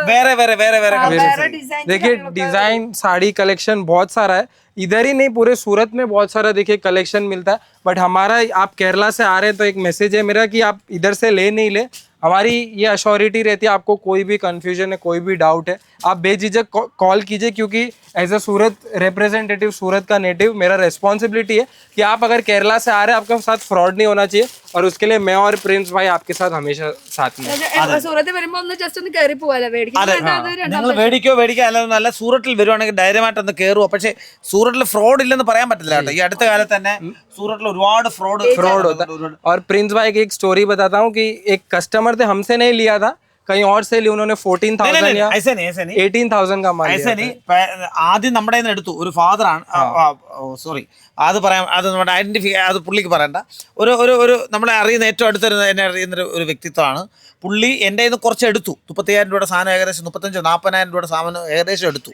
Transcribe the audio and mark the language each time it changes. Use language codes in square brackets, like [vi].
[ml] വേറെ വേറെ വേറെ വേറെ വേറെ ഡിസൈൻ. [hi] देखिए डिजाइन साड़ी कलेक्शन बहुत सारा है, इधर ही नहीं पूरे सूरत में बहुत सारा देखिए कलेक्शन मिलता है. बट हमारा, आप केरला से आ रहे हैं तो एक मैसेज है मेरा कि आप इधर से ले नहीं ले, हमारी ये अश्योरिटी रहती है, आपको कोई भी कंफ्यूजन है, कोई भी डाउट है, आप बेझिझक कॉल कीजिए, क्योंकि एज अ सूरत रिप्रेजेंटेटिव, सूरत का नेटिव, मेरा रिस्पॉन्सिबिलिटी है कि आप अगर केरला से आ रहे हैं, आपके साथ फ्रॉड नहीं होना चाहिए, और उसके लिए मैं और प्रिंस भाई आपके साथ हमेशा साथ में. [ml] സൂറത്തിൽ വരുമ്പോ ഒന്ന് ജസ്റ്റ് ഒന്ന് കയറി പോവാല്ലേ നിങ്ങൾ മേടിക്കോ അല്ല സൂറത്തിൽ വരുവാണെങ്കിൽ ധൈര്യമായിട്ട് ഒന്ന് കയറുക. പക്ഷേ സൂറത്തിൽ ഫ്രോഡ് ഇല്ലെന്ന് പറയാൻ പറ്റില്ല കേട്ടോ. ഈ അടുത്ത കാലത്ത് തന്നെ സൂറത്തിൽ ഒരുപാട് फ्रॉड [hi] होता है. और प्रिंस भाई की एक स्टोरी बताता हूँ कि एक कस्टमर थे, हमसे नहीं लिया था, कहीं और से लिए उन्होंने 14,000 या ऐसे नहीं 18,000 का माल ऐसे नहीं [ml] ആദ്യം നമ്മുടെ കയ്യിൽ നിന്ന് എടുത്തു ഒരു ഫാദറാണ് സോറി അത് പറയാം അത് നമ്മുടെ ഐഡന്റിഫൈ അത് പുള്ളിക്ക് പറയണ്ട ഒരു ഒരു ഒരു നമ്മളെ അറിയുന്ന ഏറ്റവും അടുത്തൊരു എന്നെ അറിയുന്ന ഒരു വ്യക്തിത്വമാണ് പുള്ളി എൻ്റെ കയ്യിൽ നിന്ന് കുറച്ച് എടുത്തു 35,000 രൂപയുടെ സാധനം ഏകദേശം 35,000-40,000 രൂപയുടെ സാധനം ഏകദേശം